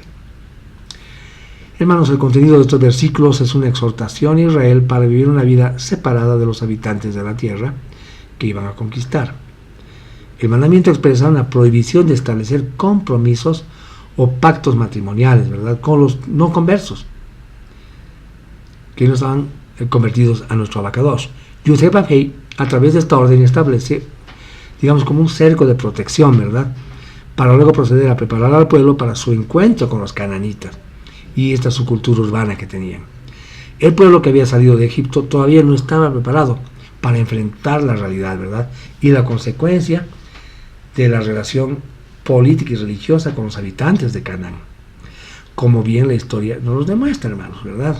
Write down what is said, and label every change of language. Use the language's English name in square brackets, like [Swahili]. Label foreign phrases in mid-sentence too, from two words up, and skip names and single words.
[Spanish] Hermanos, el contenido de estos versículos es una exhortación a Israel para vivir una vida separada de los habitantes de la tierra que iban a conquistar. El mandamiento expresa una prohibición de establecer compromisos o pactos matrimoniales, ¿verdad?, con los no conversos, que no estaban convertidos a nuestro Abacadosh. Yud-Heh-Vav-Heh, a través de esta orden, establece, digamos, como un cerco de protección, ¿verdad?, para luego proceder a preparar al pueblo para su encuentro con los cananitas y esta su cultura urbana que tenían. El pueblo que había salido de Egipto todavía no estaba preparado para enfrentar la realidad, ¿verdad?, y la consecuencia de la relación política y religiosa con los habitantes de Canaán, como bien la historia nos lo demuestra, hermanos, ¿verdad?